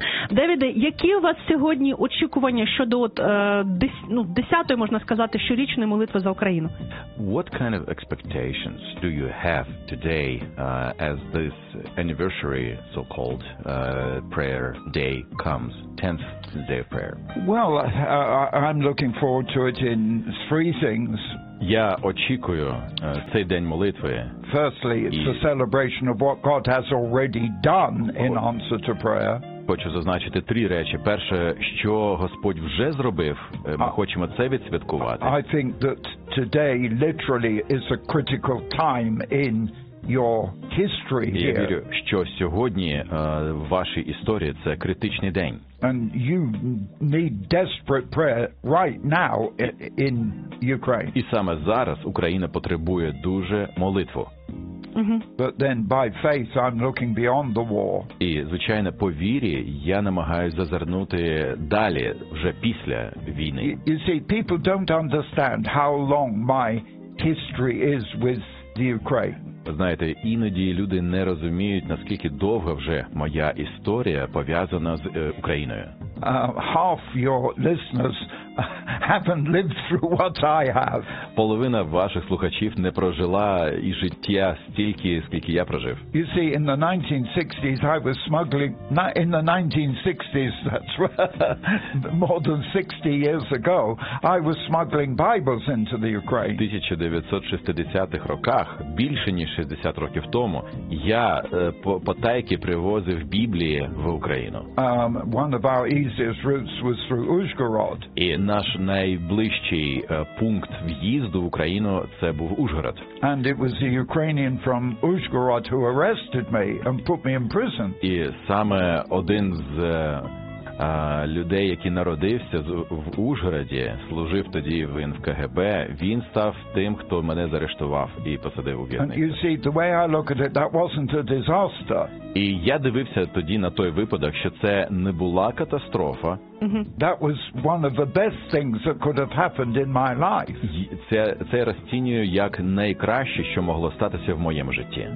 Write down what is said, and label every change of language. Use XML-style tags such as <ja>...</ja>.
<uk>Девіде, які у вас сьогодні очікування щодо десятої, можна сказати, щорічної молитви за Україну?</uk> <en>What kind of expectations do you have today as this anniversary, so-called prayer day comes, 10th day of prayer? Well, I'm looking forward to it in three things.</en> <uk>Я очікую цей день молитви.</uk> <en>Firstly, it's a celebration of what God has already done in answer to prayer.</en> <uk>Хочу зазначити три речі. Перше, що Господь вже зробив, ми хочемо це відсвяткувати.</uk> <en>I think that today literally is a critical time in your history here.</en> <uk>Я вірю, що сьогодні в вашій історії це критичний день.</uk> <en>And you need desperate prayer right now in Ukraine.</en> <uk>І саме зараз Україна потребує дуже молитву.</uk> <en>But then by faith I'm looking beyond the war.</en> <uk>І звичайно, по вірі я намагаюся зазирнути далі, вже після війни.</uk> <en>You see, people don't understand how long my history is with the Ukraine.</en> <uk>Знаєте, іноді люди не розуміють, наскільки довго вже моя історія пов'язана з Україною.</uk> <en>Half your listeners haven't lived through what I have.</en> <uk>Половина ваших слухачів не прожила і життя стільки, скільки я прожив.</uk> <en>You see, in the 1960s I was smuggling, in the 1960s, that's more than 60 years ago, I was smuggling Bibles into the Ukraine.</en> <uk>В 1960-х роках, більше ніж 60 років тому, я потайки привозив Біблії в Україну.</uk> <en>One of our easiest routes was through Ужгород.</en> <uk>І наш найближчий пункт в'їзду в Україну це був Ужгород. And it was the Ukrainian from Ужгород who arrested me and put me in prison. І саме один з людей, який народився в Ужгороді, служив тоді він в КГБ, він став тим, хто мене заарештував і посадив у в'язницю. І я дивився тоді на той випадок, що це не була катастрофа.</uk> <en>That was one of the best things that could have happened in my life.</en> <uk>Це я розцінюю як найкраще, що могло статися в моєму житті.</uk>